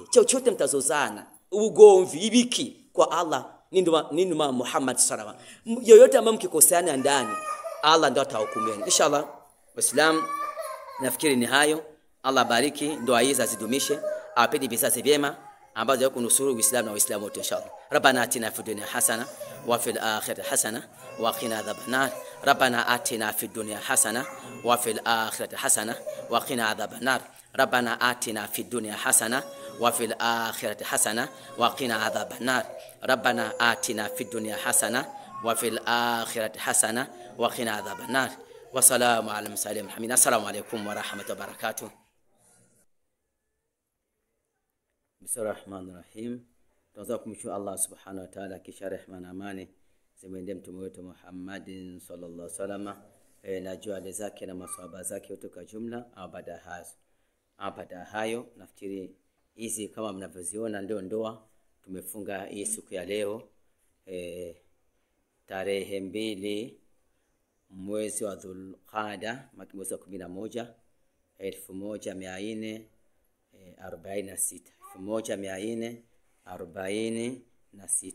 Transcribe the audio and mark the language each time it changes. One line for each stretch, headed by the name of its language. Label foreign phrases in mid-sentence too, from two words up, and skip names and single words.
Swahili: Chochote mtazozana, ugomvi, ibiki kwa Allah, nini Muhammad
Arabic: صلى الله عليه وسلم.
Swahili: Yoyote ambaye mkikoseana ndani, Allah ndio atahukumieni. Inshallah, Waislamu nafikiri ni hayo. Allah bariki ndoa hizi azidumishe, apende vizazi vyema ambazo yako nusuru Uislamu na Waislamu wote inshallah.
Arabic: ربنا آتنا في الدنيا حسنة وفي الآخرة حسنة وقنا عذاب النار. ربنا آتنا في الدنيا حسنة وفي الآخرة حسنة وقنا عذاب النار. ربنا آتنا في الدنيا حسنة وفي الآخرة حسنة وقنا عذاب النار. ربنا آتنا في الدنيا حسنة وفي الآخرة حسنة وقنا عذاب النار. والسلام على المرسلين محمد. السلام عليكم ورحمة الله وبركاته. Bismillahirrahmanirrahim.
Swahili: Tunaanza kumshukuru Allah
Arabic: سبحانه وتعالى,
Swahili: kisha rehema na amani zimwendee mtume wetu Muhammadin
Arabic: صلى الله عليه وسلم
Swahili: na juu zake na maswahaba zake wote kwa jumla. Baada hayo nafikiri hizi kama mnavyoziona ndio ndoa tumefunga hii siku ya leo tarehe 2 mwezi wa Dhulqaada mwezi wa 11 1446.